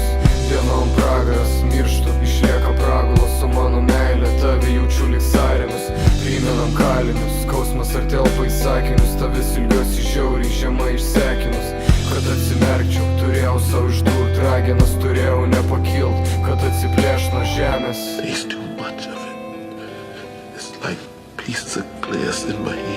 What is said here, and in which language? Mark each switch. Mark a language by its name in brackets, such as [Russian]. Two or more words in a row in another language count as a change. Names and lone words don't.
[Lithuanian] Dienom pragaras, mirštu, išlieka pragulos, su mano meilė tave jaučiu lyg sąrėmis. Primenam kalinius, skausmas ar telpa į sakinius, tavęs ilgiuosi žiauriai žemai išsekinus. Kad atsimerkčiau, turėjau savo išdurt, ragenas turėjau nepakilt, kad atsiplėš nuo žemės. [English] There's too much of it. It's like pieces of glass in my